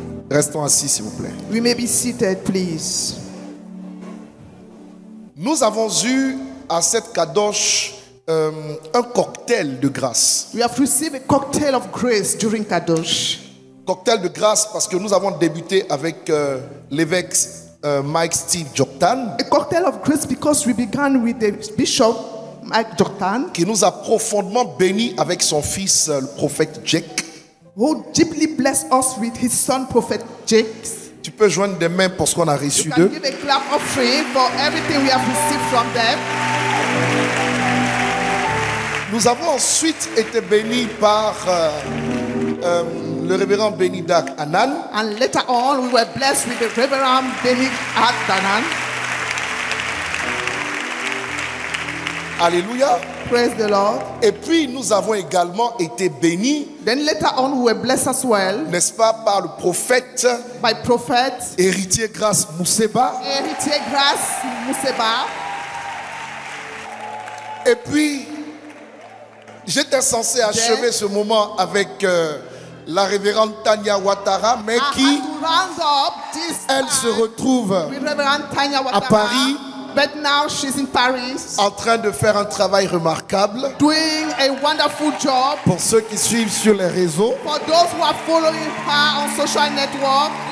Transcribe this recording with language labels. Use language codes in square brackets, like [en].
[fr] Restons assis, s'il vous plaît. [en] We may be seated, please. [fr] Nous avons eu à cette kadosh un cocktail de grâce. [en] We have received a cocktail of grace during Kadosh. [fr] Cocktail de grâce parce que nous avons débuté avec l'évêque Mike Steve Joktan [en] A cocktail of grace because we began with the Bishop Mike Jordan, [fr] qui nous a profondément bénis avec son fils le prophète Jake. [en] who deeply blessed us with his son, Prophet Jake. [fr] Tu peux joindre des mains pour ce qu'on a reçu [en] You can [fr] d'eux. [en] give a clap offering for everything we have received from them. [fr] Nous avons ensuite été bénis par le révérend Benny Dak Anan. [en] And later on, we were blessed with the Reverend Benny Addanan. [fr] Alléluia. [en] Praise the Lord. [fr] Et puis nous avons également été bénis, [en] Then later on, we were blessed as well [fr] n'est-ce pas, par le prophète [en] by Prophet [fr] héritier Grâce Mousseba. [en] Héritier Grace Museba. [fr] Et puis j'étais censé achever ce moment avec la révérende Tanya Ouattara, mais [en] I [fr] qui, [en] had to round up this [fr] elle, se [en] time [fr] retrouve [en] with Reverend Tanya Ouattara, [fr] Paris. [en] but now she's in Paris [fr] en train de faire un travail remarquable. [en] doing a wonderful job. [fr] Pour ceux qui suivent sur les réseaux, [en] For those who are following her on social network,